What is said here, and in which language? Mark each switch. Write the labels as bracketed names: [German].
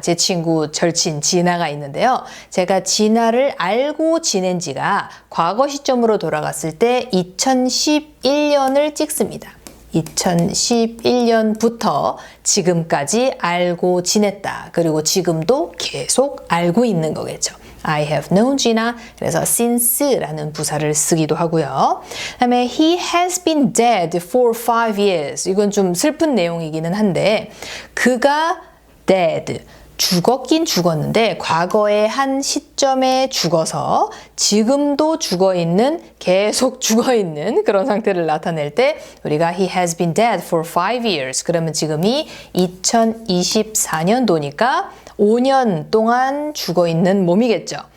[Korean] 제 친구 절친 지나가 있는데요. 제가 지나를 알고 지낸 지가 과거 시점으로 돌아갔을 때 2011년을 찍습니다. 2011년부터 지금까지 알고 지냈다. 그리고 지금도 계속 알고 있는 거겠죠. [English] I have known Gina. [Korean] 그래서 since라는 부사를 쓰기도 하고요. 그다음에 [English] he has been dead for 5 years. [Korean] 이건 좀 슬픈 내용이기는 한데 그가 dead. 죽었긴 죽었는데 과거의 한 시점에 죽어서 지금도 죽어있는 계속 죽어있는 그런 상태를 나타낼 때 우리가 [English] he has been dead for 5 years [Korean] 그러면 지금이 2024년도니까 5년 동안 죽어있는 몸이겠죠.